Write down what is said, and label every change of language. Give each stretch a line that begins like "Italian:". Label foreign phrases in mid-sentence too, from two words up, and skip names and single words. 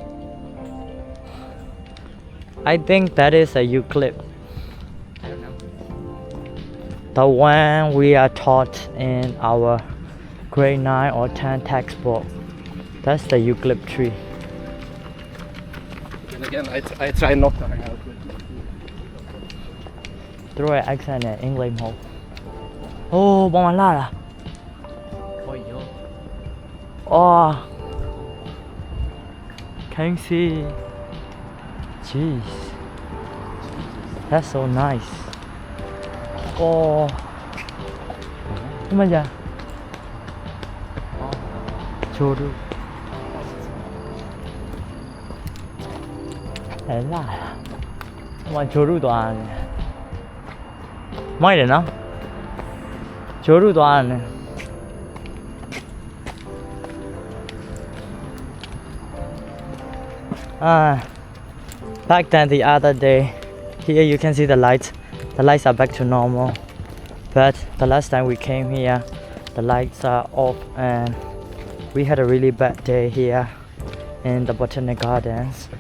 English: I think that is a eucalypt. I don't know. The one we are taught in our grade 9 or 10 textbook. That's the eucalypt tree. And again, I try not to hang out with.
Burmese: သူတို့ရဲ့ accent နဲ့ အင်္ဂလိပ်မဟုတ်။အိုးပေါ်မှာလာတာ
English: Oh yo. ။အော် Can you see? Jeez. That's so nice.
Burmese: အော်ဒီမှာကြာချိုးတို့အဲ့လာဟိုမှာချိုးတို့သွားတယ်မိုက်တယ်နော်ချိုးတို့သွားတယ်
English: back then the other day here you can see the lights are back to normal but the last time we came here the lights are off and we had a really bad day here in the Botanic Gardens.